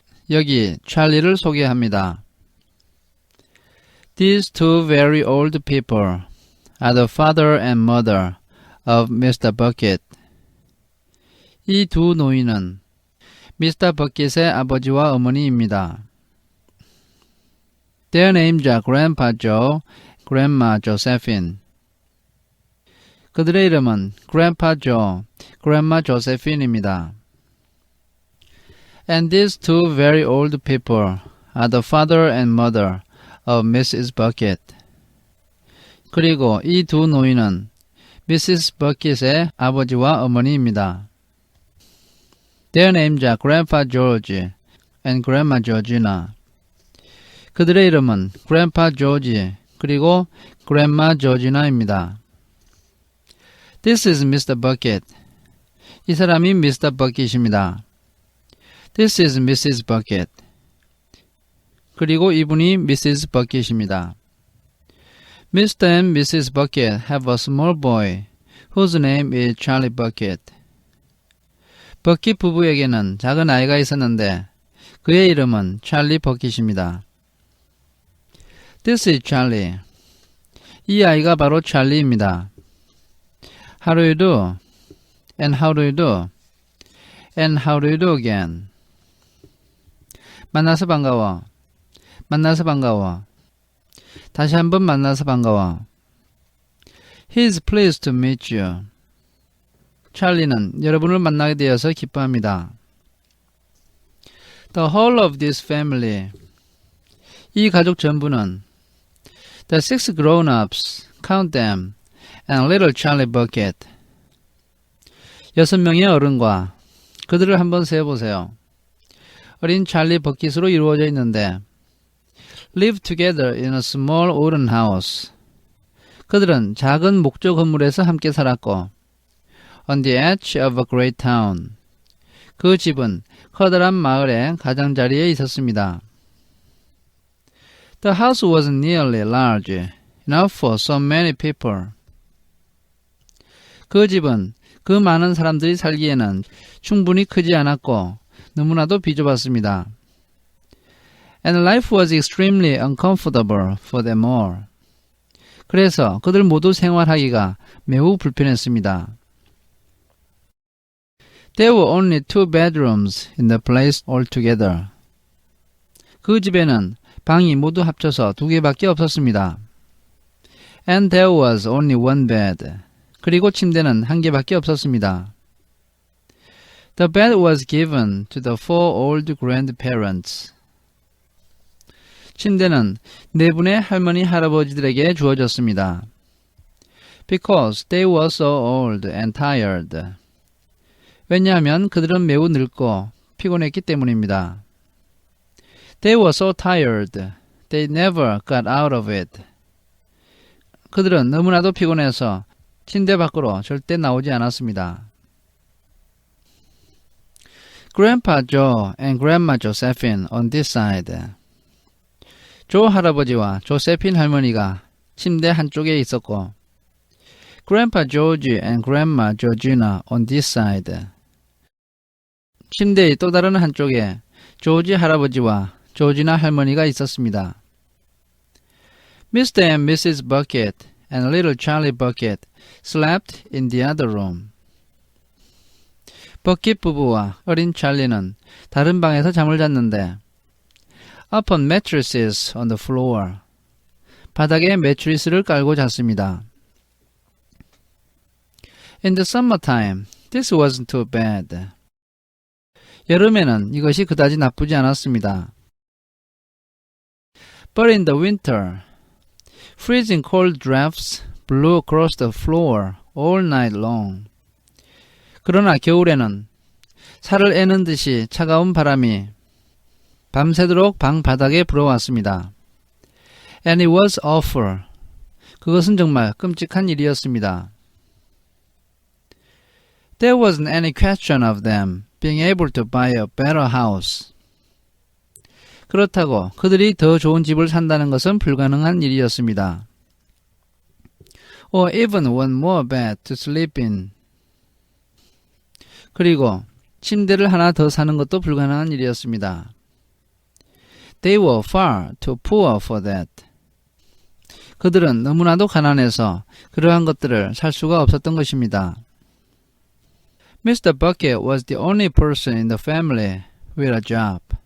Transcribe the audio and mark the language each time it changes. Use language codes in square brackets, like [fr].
[ko] 여기 찰리를 소개합니다. [en] These two very old people are the father and mother of Mr. Bucket. [ko] 이 두 노인은 미스터 버킷의 아버지와 어머니입니다. [en] Their names are Grandpa Joe, Grandma Josephine. [ko] 그들의 이름은 Grandpa Joe, Grandma Josephine입니다. [en] And these two very old people are the father and mother of Mrs. Bucket. [ko] 그리고 이 두 노인은 Mrs. Bucket의 아버지와 어머니입니다. [en] Their names are Grandpa George and Grandma Georgina. [ko] 그들의 이름은 Grandpa George 그리고 Grandma Georgina입니다. [en] This is Mr. Bucket. [ko] 이 사람이 Mr. Bucket입니다. [en] This is Mrs. Bucket. [ko] 그리고 이분이 Mrs. Bucket입니다. Mr. and Mrs. [en] Bucket have a small boy whose name is Charlie Bucket. [ko] 버킷 부부에게는 작은 아이가 있었는데 그의 이름은 찰리 버킷입니다. [en] This is Charlie. [ko] 이 아이가 바로 찰리입니다. [en] How do you do? And how do you do? And how do you do again? [ko] 만나서 반가워. 만나서 반가워. 다시 한번 만나서 반가워. [en] He is pleased to meet you. [ko] 찰리는 여러분을 만나게 되어서 기뻐합니다. [en] The whole of this family. [ko] 이 가족 전부는 [en] The six grown-ups, count them, and little Charlie Bucket. [ko] 6명의 어른과 그들을 한번 세어보세요. 어린 찰리 버킷으로 이루어져 있는데 [en] live together in a small wooden house. [ko] 그들은 작은 목조 건물에서 함께 살았고 [en] on the edge of a great town. [ko] 그 집은 커다란 마을의 가장자리에 있었습니다. [en] The house wasn't nearly large enough for so many people. [ko] 그 집은 그 많은 사람들이 살기에는 충분히 크지 않았고 너무나도 비좁았습니다. [en] And life was extremely uncomfortable for them all. [ko] 그래서 그들 모두 생활하기가 매우 불편했습니다. [en] There were only 2 bedrooms in the place altogether. [ko] 그 집에는 방이 모두 합쳐서 2개밖에 없었습니다. [en] And there was only 1 bed. [ko] 그리고 침대는 1개밖에 없었습니다. [en] The bed was given to the 4 old grandparents. [ko] 침대는 4분의 할머니 할아버지들에게 주어졌습니다. [en] Because they were so old and tired. [ko] 왜냐하면 그들은 매우 늙고 피곤했기 때문입니다. [en] They were so tired. They never got out of it. [ko] 그들은 너무나도 피곤해서 침대 밖으로 절대 나오지 않았습니다. [en] Grandpa Joe and Grandma Josephine on this side. [ko] 조 할아버지와 조세핀 할머니가 침대 한쪽에 있었고 [en] Grandpa George and Grandma Georgina on this side. [ko] 침대의 또 다른 한쪽에 조지 할아버지와 조지나 할머니가 있었습니다. [en] Mr. and Mrs. Bucket and little Charlie Bucket slept in the other room. [ko] 버킷 부부와 어린 찰리는 다른 방에서 잠을 잤는데 [en] upon mattresses on the floor. [ko] 바닥에 매트리스를 깔고 잤습니다. [en] In the summertime, this wasn't too bad. [ko] 여름에는 이것이 그다지 나쁘지 않았습니다. [en] But in the winter, freezing cold drafts blew across the floor all night long. [ko] 그러나 겨울에는 살을 애는 듯이 차가운 바람이 밤새도록 방 바닥에 불어왔습니다. [en] And it was awful. [ko] 그것은 정말 끔찍한 일이었습니다. [en] There wasn't any question of them being able to buy a better house. [ko] 그렇다고 그들이 더 좋은 집을 산다는 것은 불가능한 일이었습니다. [en] Or even one more bed to sleep in. [ko] 그리고 침대를 하나 더 사는 것도 불가능한 일이었습니다. [en] They were far too poor for that. [ko] 그들은 너무나도 가난해서 그러한 것들을 살 수가 없었던 것입니다. [en] Mr. Bucket was the only person in the family with a job.